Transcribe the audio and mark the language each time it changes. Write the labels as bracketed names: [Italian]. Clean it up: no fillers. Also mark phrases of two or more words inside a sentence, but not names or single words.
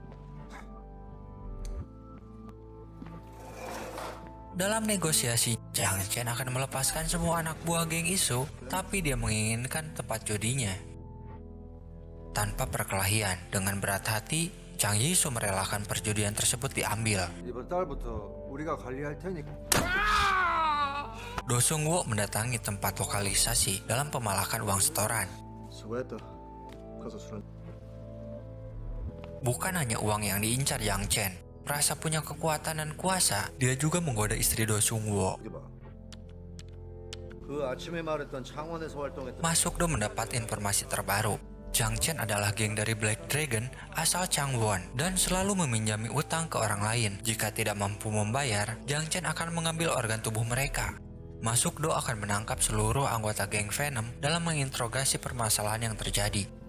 [Indonesian] Dalam negosiasi, Jang Chen akan melepaskan semua anak buah geng Isu, tapi dia menginginkan tempat judinya. Tanpa perkelahian, dengan berat hati, Chang Yisu merelakan perjudian tersebut diambil. [Korean] 이번 달부터 우리가 관리할 테니까. [Indonesian] Do Sung-woo mendatangi tempat lokalisasi dalam pemalakan uang setoran. [Korean] 수고했다. 가서 술 한. [Indonesian] Bukan hanya uang yang diincar Jang Chen, merasa punya kekuatan dan kuasa, dia juga menggoda istri Do Sung-woo. [Korean] 여기 봐. 그 아침에 말했던 창원에서 활동했던. [Indonesian] Masukdo mendapat informasi terbaru. Jang Chen adalah geng dari Black Dragon asal Changwon dan selalu meminjami utang ke orang lain. Jika tidak mampu membayar, Jang Chen akan mengambil organ tubuh mereka. Masukdo akan menangkap seluruh anggota geng Venom dalam menginterogasi permasalahan yang terjadi.